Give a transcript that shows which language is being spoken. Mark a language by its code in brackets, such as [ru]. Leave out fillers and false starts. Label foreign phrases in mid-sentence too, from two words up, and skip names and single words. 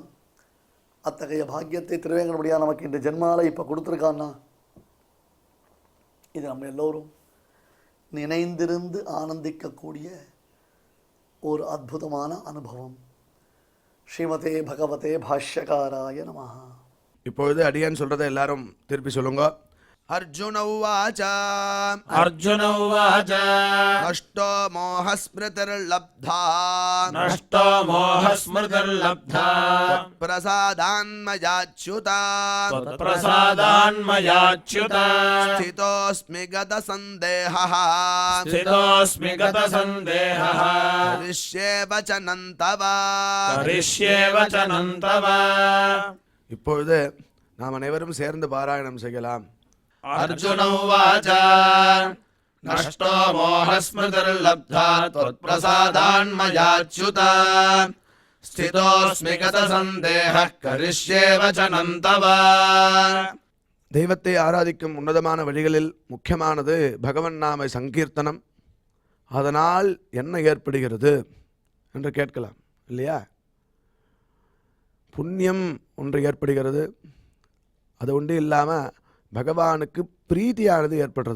[ta] அத்தகைய பாக்கியத்தை திருவேங்கடமுடியா நமக்கு இந்த ஜென்மால இப்போ கொடுத்துருக்கான்னா இது நம்ம எல்லோரும் நினைந்திருந்து ஆனந்திக்கக்கூடிய ஒரு அற்புதமான அனுபவம். [sa] ஸ்ரீமதே பகவதே பாஷ்யகாராய நமஹ. [ta] இப்பொழுது அடியான் சொல்கிறத எல்லாரும் திருப்பி சொல்லுங்க. [sa] अर्जुन उवाच अर्जुन उवाच नष्टो मोहस्मृतिर्लब्धा नष्टो मोहस्मृतिर्लब्धा प्रसादान्मयाच्युत त्वत्प्रसादान्मयाच्युत स्थितोऽस्मि गतसन्देहः स्थितोऽस्मि गतसन्देहः करिष्ये वचनं तव करिष्ये वचनं तव [ta] இப்பொழுது நாம் அனைவரும் சேர்ந்து பாராயணம் செய்யலாம். [sa] अर्जुन उवाच नष्टो मोहस्मृतिर्लब्धा त्वत्प्रसादान्मयाच्युत स्थितोऽस्मि गतसन्देहः करिष्ये वचनं तव [ta] தெய்வத்தை ஆராதிக்கும் உன்னதமான வழிகளில் முக்கியமானது பகவன் நாம சங்கீர்த்தனம். அதனால் என்ன ஏற்படுகிறது என்று கேட்கலாம் இல்லையா? புண்ணியம் ஒன்று ஏற்படுகிறது. அது ஒன்று இல்லாமல் பகவானுக்கு பிரீத்தியானது ஏற்படுறது.